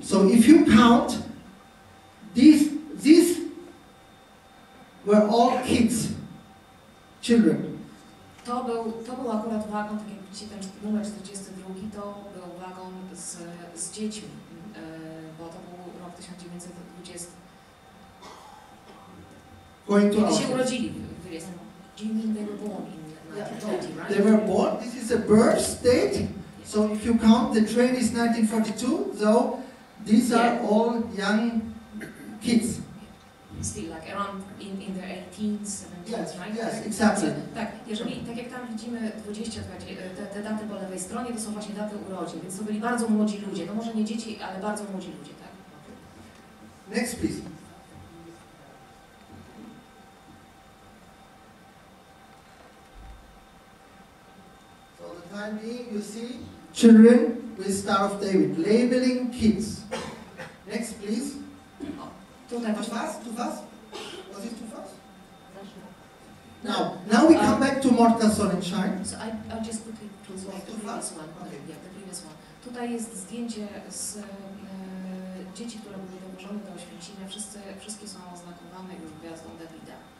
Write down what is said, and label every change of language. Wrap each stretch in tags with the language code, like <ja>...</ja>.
<en>So if you count, these were all kids, children.</en> <pl>To był akurat wagon, tak jak widzicie, ten numer 42, to był wagon z dziećmi, bo to był rok 1920. Kiedy się urodzili w 20.</pl> <en>Do you mean they were born in 1920, right? They were born. This is a birth date. So if you count, the train is 1942. So these are all young kids. Still like around in their 18s, 17s, right? Yes, exactly.</en> <pl>Tak, tak jak tam widzimy te daty po lewej stronie, to są właśnie daty urodzin, więc to byli bardzo młodzi ludzie, no może nie dzieci, ale bardzo młodzi ludzie, tak?</pl> <en>Next, please. So the time being, you see children with Star of David, labeling kids. Next, please.</en> <pl>Tutaj</pl> <en>Too fast? Was it too fast? Now we come back to Mordka Sonnenschein. So I'll just quickly translate the previous one. Okay. Yeah, the previous one.</en> <pl>Tutaj jest zdjęcie z dzieci, które były dołożone do Oświęcimia, wszystkie są oznakowane już gwiazdą Dawida.</pl>